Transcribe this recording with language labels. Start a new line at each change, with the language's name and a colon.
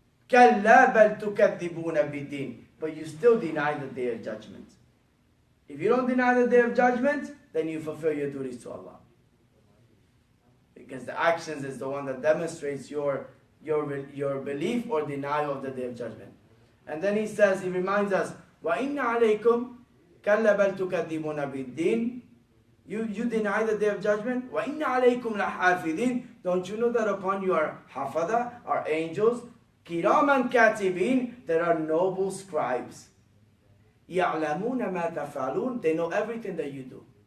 Arabic: كلا بل تكذبون بالدين.
English: But you still deny the day of judgment. If you don't deny the day of judgment, then you fulfill your duties to Allah. Because the actions is the one that demonstrates your belief or denial of the day of judgment. And then he reminds us,
Arabic: وَإِنَّ عَلَيْكُمْ كَلَّا بَلْ تُكَذِّبُونَ بِالدِّينِ.
English: You deny the day of judgment.
Arabic: وَإِنَّ عَلَيْكُمْ لَحَافِظِينَ.
English: Don't you know that upon you are hafada, are angels,
Arabic: كِرَامًا كَاتِبِينَ,
English: there are noble scribes.
Arabic: يَعْلَمُونَ مَا تَفْعَلُونَ.
English: They know everything that you do.